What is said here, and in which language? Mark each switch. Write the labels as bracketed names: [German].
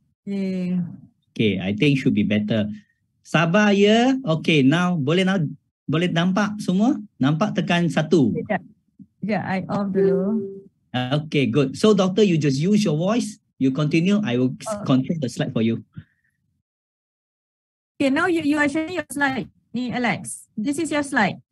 [English] Okay, I think should be better. [Malay] Sabar ya. [English] Okay, now [Malay] boleh nampak semua? Nampak tekan 1. Sekejap, [English] I off [Malay] dulu. [English] Okay, good. So doctor, you just use your voice. You continue. I will control the slide for you. Okay, now you are sharing your slide. [Malay] Ni [English] Alex, this is your slide.